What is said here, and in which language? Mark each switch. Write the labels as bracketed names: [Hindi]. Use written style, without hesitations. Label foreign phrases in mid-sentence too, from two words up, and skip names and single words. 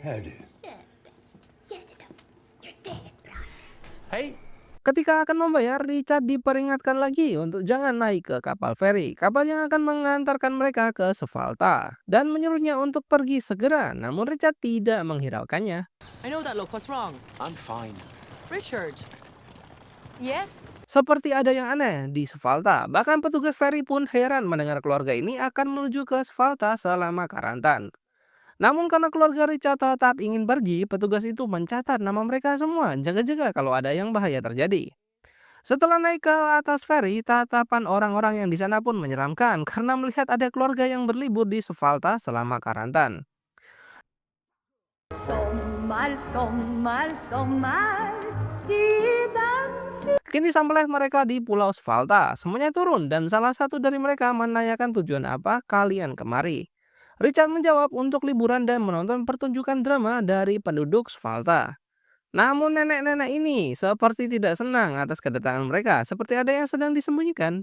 [English] Hey. [Indonesian] Ketika akan membayar, Richard diperingatkan lagi untuk jangan naik ke kapal feri, kapal yang akan mengantarkan mereka ke Svalta, dan menyuruhnya untuk pergi segera. Namun Richard tidak menghiraukannya. [English] I know that look. What's wrong? I'm fine. Richard. Yes. [Indonesian] Seperti ada yang aneh di Svalta. Bahkan petugas feri pun heran mendengar keluarga ini akan menuju ke Svalta selama karantan. Namun karena keluarga Richard tetap ingin pergi, petugas itu mencatat nama mereka semua, jaga-jaga kalau ada yang bahaya terjadi. Setelah naik ke atas feri, tatapan orang-orang yang di sana pun menyeramkan karena melihat ada keluarga yang berlibur di Svalta selama karantan. [Swedish] Sommar, sommar, sommar i dansen. [Indonesian] Kini sampailah mereka di Pulau Svalta. Semuanya turun dan salah satu dari mereka menanyakan tujuan apa kalian kemari. Richard menjawab untuk liburan dan menonton pertunjukan drama dari penduduk Svalta. Namun nenek-nenek ini seperti tidak senang atas kedatangan mereka, seperti ada yang sedang disembunyikan.